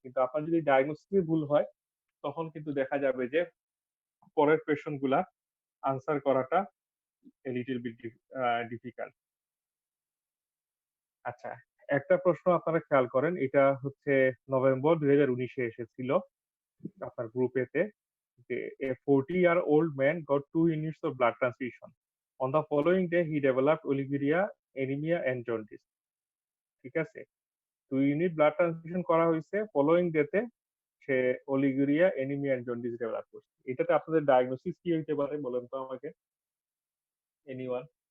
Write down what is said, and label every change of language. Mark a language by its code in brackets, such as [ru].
[bn] কিন্তু আপনার যদি ডায়াগনোসিস ভুল হয়, তখন কিন্তু দেখা যাবে যে পরের কোয়েশ্চেন গুলা আনসার করাটা [en] a little bit difficult। [bn] আচ্ছা, একটা প্রশ্ন আপনারা খেয়াল করেন, এটা হচ্ছে নভেম্বর ২০১৯ এ এসেছিল আপনার গ্রুপ এ তে, যে [en] a 40-year-old man got 2 units of blood transfusion. On the following day he developed oliguria, anemia and jaundice. [bn] ঠিক আছে? 2 ইউনিট ব্লাড ট্রান্সফিউশন করা হইছে, ফলোইং ডে তে সে oliguria, anaemia and jaundice develop করছে। এটাতে আপনাদের ডায়াগনোসিস কি হইতে পারে বলেন তো আমাকে? এনিওয়ান?